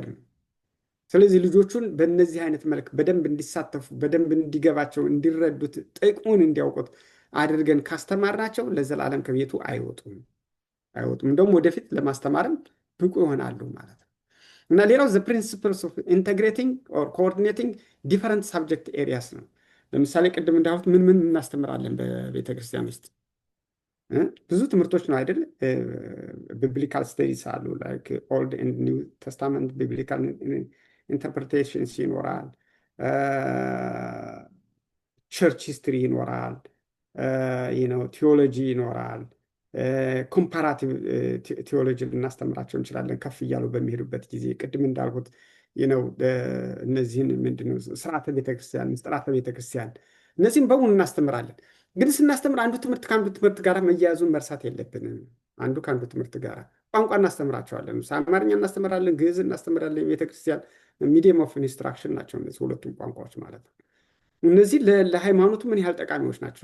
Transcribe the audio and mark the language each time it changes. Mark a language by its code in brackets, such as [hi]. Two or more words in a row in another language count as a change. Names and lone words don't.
[am] ነው። ስለዚህ ልጆቹን በእነዚህ አይነት መልክ በደንብ እንዲሳተፉ፣ በደንብ እንዲገባቸው፣ እንዲረዱት፣ ጥቅሙን እንዲያውቁት አድርገን ካስተማርናቸው ለዘላለም ከቤቱ አይወጡም። እንደውም ወደፊት ለማስተማርም ብቁ ይሆናሉ ማለት ነው። እና ሌላው [en] the principles of integrating or coordinating different subject areas [am] ነው። ለምሳሌ ቅድም እንዳልኩት ምን እናስተምራለን በቤተክርስቲያን ውስጥ ብዙ ትምህርቶች ነው አይደል? [en] biblical studies [am] አሉ፣ [en] like old and new testament biblical interpretations [am] ይኖራል። [en] church history [am] ይኖራል፣ ቴዎሎጂ ይኖራል። ኮምፓራቲቭ ቴዎሎጂ ልናስተምራቸው እንችላለን ከፍ እያሉ በሚሄዱበት ጊዜ ቅድም እንዳልኩት እነዚህን ምንድነው ስርዓተ ቤተክርስቲያን፣ ምስጢራተ ቤተክርስቲያን እነዚህም በሙሉ እናስተምራለን። ግን ስናስተምር አንዱ ትምህርት ከአንዱ ትምህርት ጋር መያያዙን መርሳት የለብንም። አንዱ ከአንዱ ትምህርት ጋር ቋንቋ እናስተምራቸዋለን። አማርኛ እናስተምራለን፣ ግዕዝ እናስተምራለን። የቤተክርስቲያን [en] medium of instruction [am] ናቸው እነዚህ ሁለቱም ቋንቋዎች ማለት ነው። እነዚህ ለሃይማኖቱ ምን ያህል ጠቃሚዎች ናቸው?